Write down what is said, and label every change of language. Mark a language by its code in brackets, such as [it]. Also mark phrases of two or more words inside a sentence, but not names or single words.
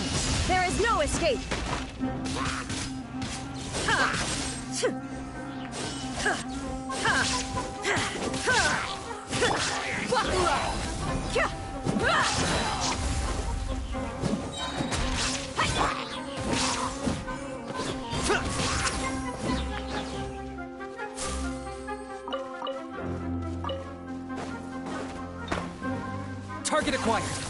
[en] There is no escape! Ha! Ha! Ha! Ha! Bakura! Kya! Target acquired!